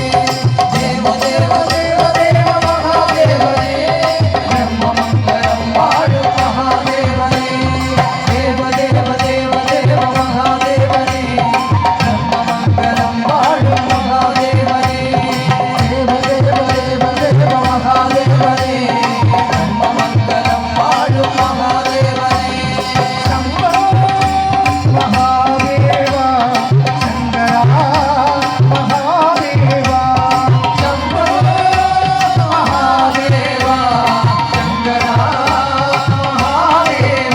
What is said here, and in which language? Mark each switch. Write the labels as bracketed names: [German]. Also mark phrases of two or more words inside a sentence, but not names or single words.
[Kannada] ದೇವ ದೇವ ದೇವ ದೇವ ಮಹಾದೇವನೆ ಬ್ರಹ್ಮಮಂಗಳಂ ವಾಳು ಮಹಾದೇವನೆ। ದೇವ ದೇವ ದೇವ ದೇವ ಮಹಾದೇವನೆ ಬ್ರಹ್ಮಮಂಗಳಂ ವಾಳು ಮಹಾದೇವನೆ। ದೇವ ದೇವ ದೇವ ದೇವ ಮಹಾದೇವನೆ ಬ್ರಹ್ಮಮಂಗಳಂ ವಾಳು ಮಹಾದೇವನೆ। [Sanskrit] शम्भो महादेवा शङ्करा महादेवा शम्भो महादेवा शङ्करा महादेवा।